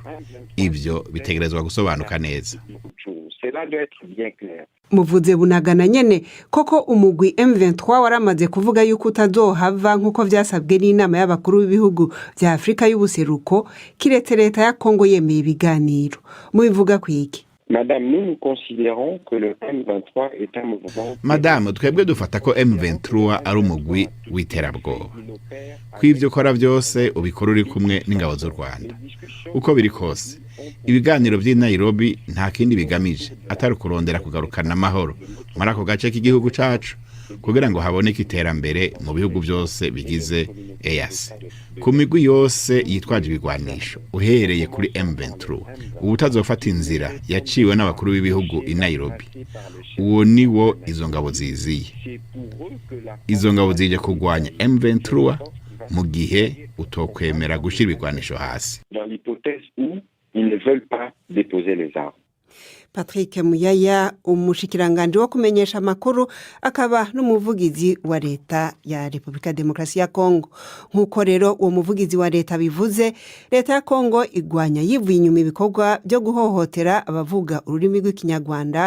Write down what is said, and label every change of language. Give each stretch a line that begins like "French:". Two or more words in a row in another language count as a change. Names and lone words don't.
Rundi: Ivyo bitegerezwa gusobanuka neza. Muvuze Bunagana nyene koko umugwi M23 waramaze kuvuga yuko utazohava nkuko vyasabwe n'inama y'abakuru b'ibihugu bya Afrika y'ubuseruko, kiretse leta ya Congo yemeye ibiganiro. Mubivuga kwiki?
French: Madame, nous considérons que le M23 est un mouvement.
Rundi: Madame, twebwe dufata ko M23 ari umugwi w'iterabwoba. Kw'ivyo kora byose ubikora uri kumwe n'ingabo z'u Rwanda. Uko biri kose, ibiganiro by'i Nairobi nta kindi bigamije atari kurondera kugarukana amahoro muri ako gace k'igihugu cacu kugira ngo haboneke iterambere mu bihugu byose bigize EAC. Ku migwi yose yitwaje ibigwanisho uhereye kuri M23 ubutazofata inzira yaciwe n'abakuru b'ibihugu i Nairobi, uwo niwo izo ngabo ziziye. Izo ngabo zije kugwanya M23 mu gihe utokwemera gushira ibigwanisho hasi.
French: Dans l'hypothèse où ils ne veulent pas déposer les armes.
Rundi: Patrick Muyaya, umushikiranganje wo kumenyesha amakuru akaba n'umuvugizi wa leta ya Republika Demokarasi ya Congo. Nkuko rero uwo muvugizi wa leta bivuze, leta ya Congo igwanya yivuye inyuma ibikorwa byo guhohotera abavuga ururimi rw'ikinyarwanda.